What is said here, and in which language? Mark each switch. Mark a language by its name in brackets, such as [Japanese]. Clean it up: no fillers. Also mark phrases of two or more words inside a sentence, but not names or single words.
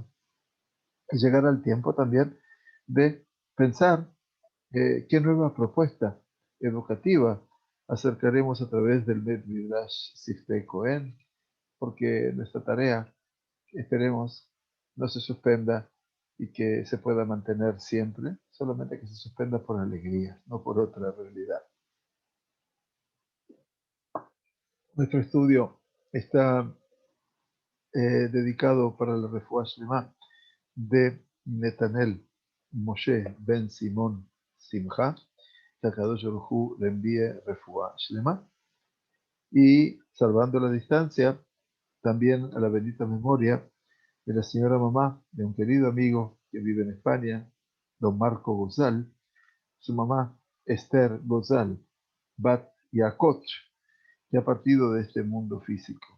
[Spanish] Y llegará el tiempo también de pensar qué nueva propuesta educativa acercaremos a través del Bet Midrash Siftei Cohen, porque nuestra tarea, esperemos, no se suspenda y que se pueda mantener siempre, solamente que se suspenda por alegría, no por otra realidad. Nuestro estudio está dedicado para la [Hebrew] רפואה שלמה [Spanish] de Netanel Moshe Ben Simón Simcha, que [Hebrew] הקדוש ברוך הוא [Spanish] le envíe [Hebrew] רפואה שלמה, [Spanish] y salvando la distancia, también a la bendita memoria de la señora mamá de un querido amigo que vive en España, don Marco Gozal, su mamá Esther Gozal, Bat Yaakov, que ha partido de este mundo físico.